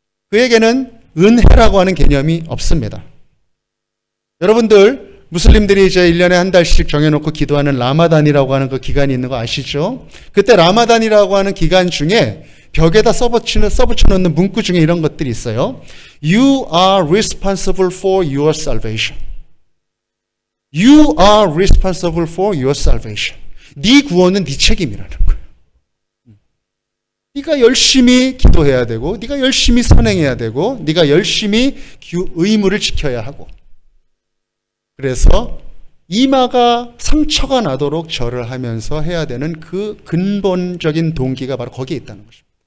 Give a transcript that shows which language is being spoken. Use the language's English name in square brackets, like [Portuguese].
[Korean] 그에게는 은혜라고 하는 개념이 없습니다. 여러분들 무슬림들이 이제 1년에 한 달씩 정해놓고 기도하는 라마단이라고 하는 그 기간이 있는 거 아시죠? 그때 라마단이라고 하는 기간 중에 벽에다 써붙여놓는 문구 중에 이런 것들이 있어요. [English] You are responsible for your salvation. You are responsible for your salvation. [Korean] 네 구원은 네 책임이라는 거예요. 네가 열심히 기도해야 되고 네가 열심히 선행해야 되고 네가 열심히 의무를 지켜야 하고 그래서 이마가 상처가 나도록 절을 하면서 해야 되는 그 근본적인 동기가 바로 거기에 있다는 것입니다.